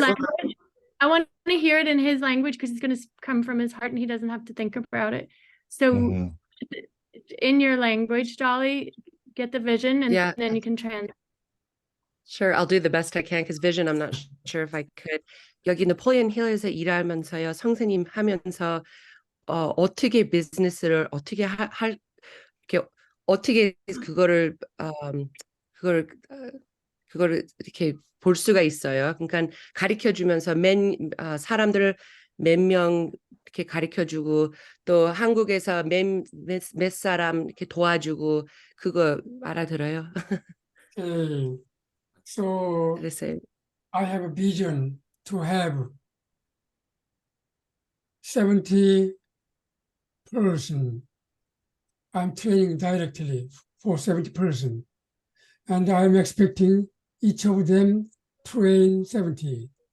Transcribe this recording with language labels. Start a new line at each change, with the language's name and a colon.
English: language? I want to hear it in his language because it's going to come from his heart and he doesn't have to think about it. So in your language, Dolly, get the vision and Yeah, then you can translate. sure. I'll do the best I can because vision, I'm not sure if I could.
Korean: 여기 나폴리언 힐에서 일하면서요, 선생님 하면서 어떻게 비즈니스를 어떻게 할 이렇게 어떻게 그거를 그거를 이렇게 볼 수가 있어요. 그러니까 가르쳐 주면서 사람들을 몇 명 이렇게 가르쳐 주고 또 한국에서 몇 사람 이렇게 도와주고 그거 알아들어요.
English: Okay. So
Korean: 그래서
English: I have a vision to have 70 person. I'm training directly for 70 person. And I'm expecting each of them train 70.